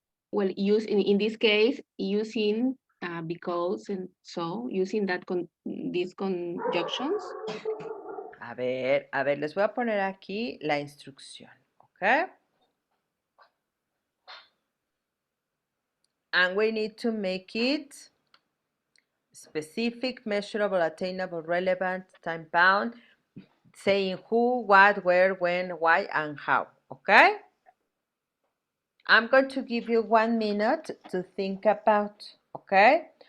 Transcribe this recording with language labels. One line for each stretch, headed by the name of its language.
English: well, use in this case, using because and so, using that these conjunctions.
Spanish: A ver, les voy a poner aquí la instrucción, ¿ok?
English: And we need to make it specific, measurable, attainable, relevant, time-bound, saying who, what, where, when, why, and how, okay? I'm going to give you 1 minute to think about, okay?